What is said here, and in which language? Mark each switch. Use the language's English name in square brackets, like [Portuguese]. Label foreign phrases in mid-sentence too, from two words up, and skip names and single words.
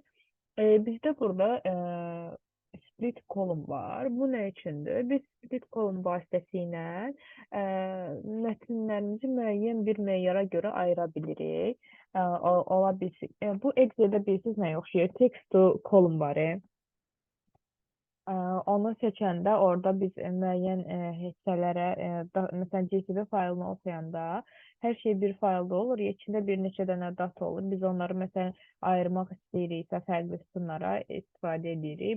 [Azerbaijani] Bizdə burada [English] split column [Azerbaijani] var. Bu nə üçündür? Biz [English] split column [Azerbaijani] vasitəsilə mətnlərimizi müəyyən bir meyara görə ayıra bilirik. Ola bilsin. Bu Excel-də bilirsiniz nəyə oxşayır? [English] Text to column [Azerbaijani] var. Onu seçəndə orada biz müəyyən hissələrə, məsələn, CSV faylını oxuyanda hər şey bir faylda olur, içində bir neçə dənə data olur. Biz onları məsələn ayırmaq istəyiriksə fərqli sütunlara istifadə edirik.